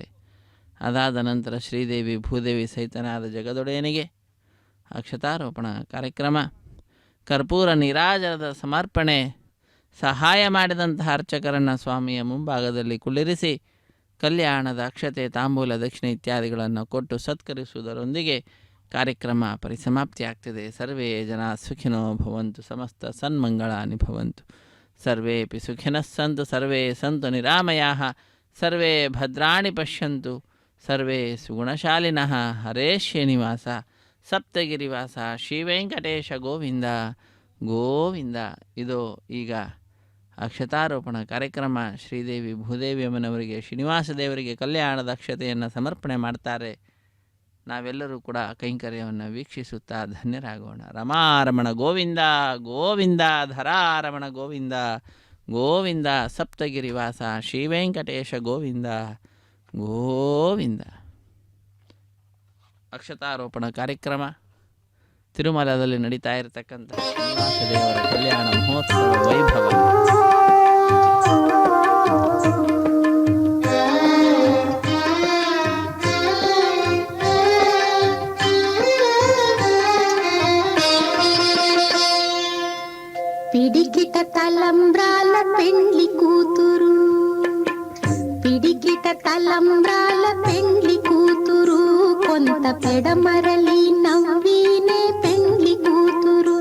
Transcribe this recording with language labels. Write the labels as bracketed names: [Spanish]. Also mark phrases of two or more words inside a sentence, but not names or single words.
[Kannada] ಅದಾದ ನಂತರ ಶ್ರೀದೇವಿ ಭೂದೇವಿ ಸಹಿತನಾದ ಜಗದೊಡೆಯನಿಗೆ ಅಕ್ಷತಾರೋಪಣ ಕಾರ್ಯಕ್ರಮ, ಕರ್ಪೂರ ನೀರಾಜನದ ಸಮರ್ಪಣೆ, ಸಹಾಯ ಮಾಡಿದಂತಹ ಅರ್ಚಕರನ್ನು ಸ್ವಾಮಿಯ ಮುಂಭಾಗದಲ್ಲಿ ಕುಳ್ಳಿರಿಸಿ ಕಲ್ಯಾಣದ ಅಕ್ಷತೆ ತಾಂಬೂಲ ದಕ್ಷಿಣೆ ಇತ್ಯಾದಿಗಳನ್ನು ಕೊಟ್ಟು ಸತ್ಕರಿಸುವುದರೊಂದಿಗೆ ಕಾರ್ಯಕ್ರಮ ಪರಿಸಮಾಪ್ತಿಯಾಗ್ತದೆ. [Sanskrit] ಸರ್ವೇ ಜನ ಸುಖಿನೋ ಭವಂತು, ಸಮಸ್ತ ಸನ್ಮಂಗಳಾನಿ ಭವಂತು, ಸರ್ವೇಪಿ ಸುಖಿನಃ ಸಂತು, ಸರ್ವೇ ಸಂತು ನಿರಾಮಯಾಃ, ಸರ್ವೇ ಭದ್ರಾಣಿ ಪಶ್ಯಂತು, ಸರ್ವೇ ಸುಗುಣಶಾಲಿನಃ. [Kannada] ಹರೇ ಶ್ರೀನಿವಾಸ ಸಪ್ತಗಿರಿವಾಸ ಶ್ರೀ ವೆಂಕಟೇಶ ಗೋವಿಂದ ಗೋವಿಂದ. ಇದು ಈಗ ಅಕ್ಷತಾರೋಪಣ ಕಾರ್ಯಕ್ರಮ. ಶ್ರೀದೇವಿ ಭೂದೇವಿಯಮ್ಮನವರಿಗೆ ಶ್ರೀನಿವಾಸ ದೇವರಿಗೆ ಕಲ್ಯಾಣದ ಅಕ್ಷತೆಯನ್ನು ಸಮರ್ಪಣೆ ಮಾಡ್ತಾರೆ. ನಾವೆಲ್ಲರೂ ಕೂಡ ಕೈಂಕರ್ಯವನ್ನು ವೀಕ್ಷಿಸುತ್ತಾ ಧನ್ಯರಾಗೋಣ. ರಮಾರಮಣ ಗೋವಿಂದ ಗೋವಿಂದ, ಧರಾರಮಣ ಗೋವಿಂದ ಗೋವಿಂದ, ಸಪ್ತಗಿರಿವಾಸ ಶ್ರೀ ವೆಂಕಟೇಶ ಗೋವಿಂದ ಗೋವಿಂದ. ಅಕ್ಷತಾರೋಪಣ ಕಾರ್ಯಕ್ರಮ ತಿರುಮಲದಲ್ಲಿ ನಡೀತಾ ಇರತಕ್ಕಂಥ ಶ್ರೀನಿವಾಸ ದೇವರ ಕಲ್ಯಾಣ ಮಹೋತ್ಸವ ವೈಭವ. [Telugu] పిడికిట తలంబ్రాల పెండ్లి కూతురు, పిడికిట తలంబ్రాల పెండ్లి కూతురు, కొంత పెడమరలి నవ్వీనే పెండ్లి కూతురు.